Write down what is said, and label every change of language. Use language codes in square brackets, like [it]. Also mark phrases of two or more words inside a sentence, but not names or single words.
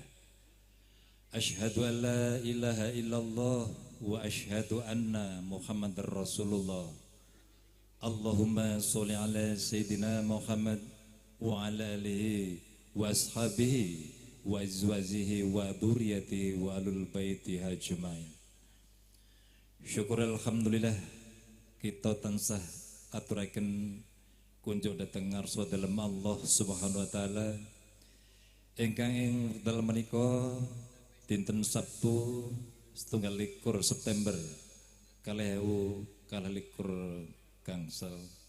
[ar] أشهد أن لا إله إلا الله وأشهد أن محمدا رسول الله. اللهم صل على سيدنا محمد وعلى آله وأصحابه وأزواجه وذرياته وآل البيت أجمعين. [jv] Syukur alhamdulillah kita tansah aturaken kunjuk dhateng ngarsa dalem [ar] الله سبحانه وتعالى [jv] ingkang ing dalem menika dinten Sabtu 21 September 2021 gangsal